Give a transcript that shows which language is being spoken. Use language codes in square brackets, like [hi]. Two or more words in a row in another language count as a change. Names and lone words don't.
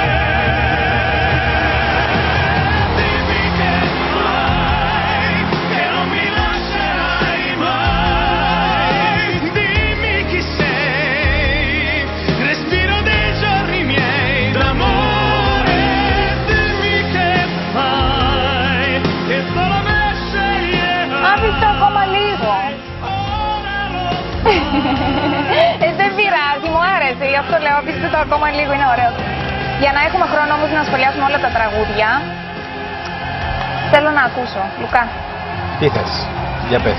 [it] Dimmi che mai, che non mi lascerai mai. Dimmi chi sei, respiro dei giorni miei d'amore. Dimmi che fai, che solo me sceglierai. [el] Άφησα ακόμα λίγο. Δεν πειράζει, μου άρεσε η αυτό λέω, αφήστε το ακόμα λίγο, είναι ωραίο. Για να έχουμε χρόνο όμως να σχολιάσουμε όλα τα τραγούδια, θέλω να ακούσω. Λουκά. Τι θες, για πες.